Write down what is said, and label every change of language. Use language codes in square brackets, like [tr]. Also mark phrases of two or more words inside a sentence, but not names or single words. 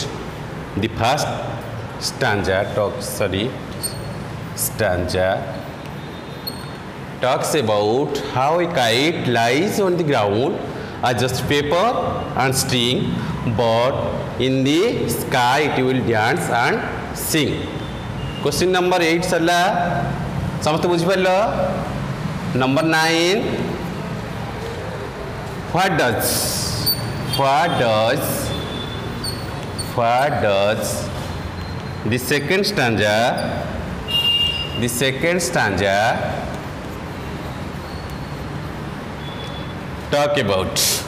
[en] The first stanza talks about how a kite lies on the ground as just paper and string, but in the sky it will dance and sing. Question number 8 [or] ସରିଲା ସମସ୍ତେ ବୁଝି ପାରିଲ. [en] Number 9. What does the second stanza talk about?